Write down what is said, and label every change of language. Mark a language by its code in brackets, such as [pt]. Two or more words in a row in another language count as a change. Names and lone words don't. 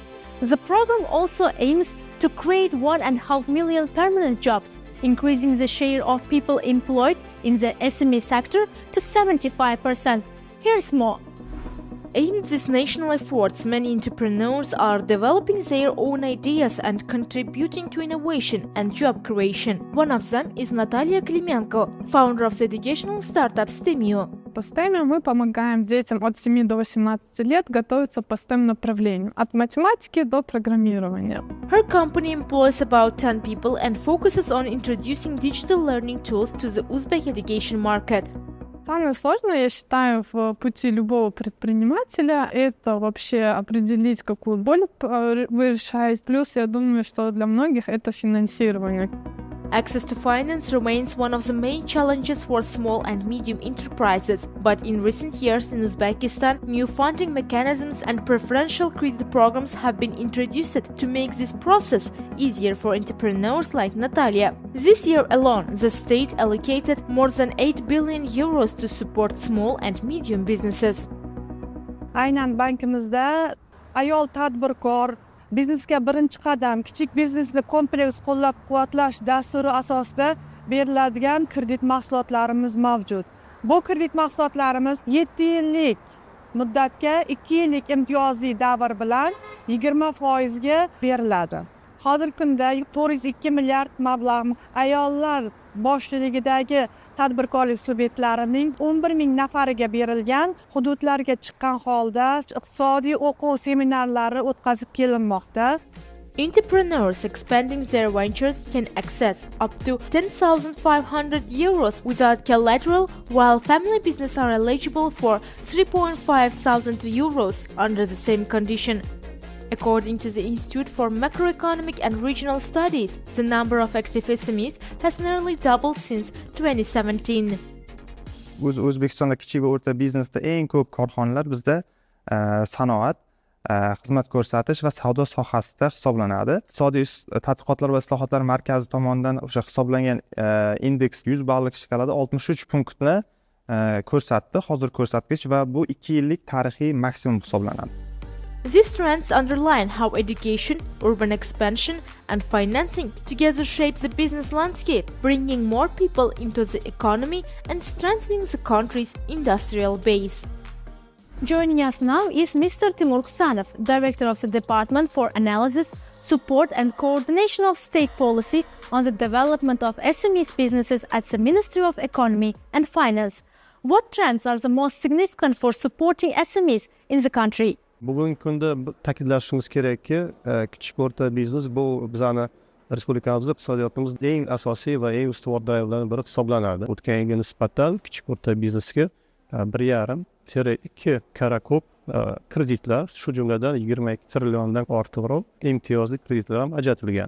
[en] The program also aims to create 1.5 million permanent jobs, increasing the share of people employed in the SME sector to 75%. Here's more. Amid these national efforts, many entrepreneurs are developing their own ideas and contributing to innovation and job creation. One of them is Natalia Klimenko, founder of the educational startup STEMio. [ru] По STEMio мы помогаем детям от 7 до 18 лет готовиться по STEM направлениям, от математики до программирования. Her company employs about 10 people and focuses on introducing digital learning tools to the Uzbek education market. Самое сложное, я считаю, в пути любого предпринимателя – это вообще определить, какую боль вы решаете. Плюс, я думаю, что для многих это финансирование. [en] Access to finance remains one of the main challenges for small and medium enterprises, but in recent years in Uzbekistan, new funding mechanisms and preferential credit programs have been introduced to make this process easier for entrepreneurs like Natalia. This year alone, the state allocated more than 8 billion euros to support small and medium businesses. [uz] Aynan bankimizda ayol tadbirkor biznesga birinchi qadam kichik biznesni kompleks qo'llab-quvvatlash dasturi asosida beriladigan kredit mahsulotlarimiz mavjud. Bu kredit mahsulotlarimiz 7 yillik muddatga 2 yillik imtiyozli davr bilan 20% ga beriladi. Hozirgi kunda 402 milliard mablag' ayollar boshchiligidagi tadbirkorlik subyektlarining 11 ming nafariga berilgan, hududlarga chiqqan holda iqtisodiy o'quv seminarlari o'tkazib kelinmoqda. [en] Entrepreneurs expanding their ventures can access up to 10,500 euros without collateral, while family businesses are eligible for 3,500 euros under the same condition. According to the Institute for Macroeconomic and Regional Studies, the number of active SMEs has nearly doubled since 2017. [uz] O'zbekistonda kichik va o'rta biznesda eng ko'p korxonalar bizda sanoat, xizmat ko'rsatish va savdo sohasida hisoblanadi. Iqtisodiy tadqiqotlar va islohotlar markazi tomonidan o'sha hisoblangan indeks 100 ballik shkalada 63 punktni ko'rsatdi, hozir ko'rsatkich, va bu 2 yillik tarixiy maksimum hisoblanadi. [en] These trends underline how education, urban expansion, and financing together shape the business landscape, bringing more people into the economy and strengthening the country's industrial base. Joining us now is Mr. Timur Ksanov, Director of the Department for Analysis, Support and Coordination of State Policy on the Development of SMEs businesses at the Ministry of Economy and Finance. What trends are the most significant for supporting SMEs in the country? [uz] Bugungi kunda ta'kidlashimiz kerakki, kichik o'rta biznes bu bizning respublikamizda iqtisodiyotimizda eng asosiy va eng ustuvor davrlardan biri hisoblanadi. O'tgan yilga nisbatan kichik o'rta biznesga 1,5-2 karra ko'p kreditlar, shu jumladan 22 trilliondan ortiqroq imtiyozli kreditlar ham ajratilgan.